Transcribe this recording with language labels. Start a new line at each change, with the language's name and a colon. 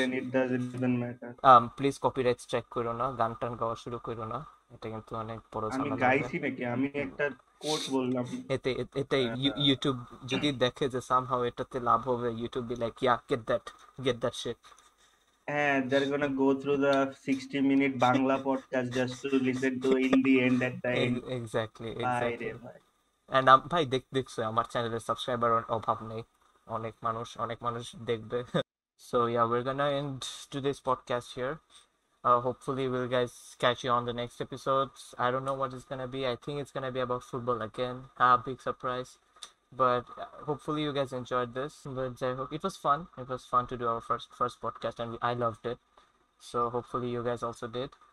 English: And it doesn't even matter.
Bangla: Please copyright strike করো না, গান টান গাওয়া শুরু করো না, এটা কিন্তু অনেক বড় আমি ঝামেলা হবে। গাইছি নাকি? আমি একটা কোট বললাম। এতে ইউটিউব যদি দেখে যে সামহাউ এটাতে লাভ হবে, YouTube
English: Be like ya get that shit. হ্যাঁ, they're gonna go through the 60-minute Bangla podcast just to listen to in the end at the end. Exactly.
Bangla: ভাই। এন্ড ভাই দেখছো আমার চ্যানেলের সাবস্ক্রাইবার অভাব নেই, অনেক মানুষ দেখবে।
English: So yeah, we're gonna end today's podcast here. Hopefully we'll guys catch you on the next episodes. I don't know what it's gonna be. I think it's gonna be about football again. Big surprise. But hopefully you guys enjoyed this. But I hope it was fun. It was fun to do our first podcast, and I loved it. So hopefully you guys also did.